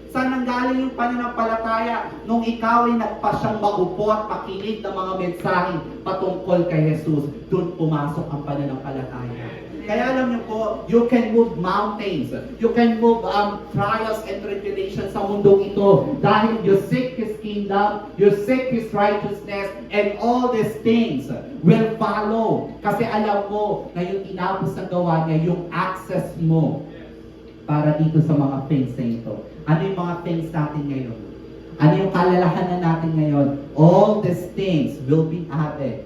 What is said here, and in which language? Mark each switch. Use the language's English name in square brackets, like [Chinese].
[Filipino] Saan nanggaling yung pananampalataya nung ikaw ay nagpasyang maupo at makinig ng mga mensahe patungkol kay Jesus? Doon pumasok ang pananampalataya. Kaya alam niyo po, [English] you can move mountains. You can move trials and tribulations [Filipino] sa mundong ito. Dahil [English] you seek His kingdom, you seek His righteousness, and all these things will follow. [Filipino] Kasi alam mo na yung tinapos na gawa niya, yung access mo para dito sa mga things na ito. Ano yung mga things natin ngayon? Ano yung kalalahanan natin ngayon? [English] All these things will be added.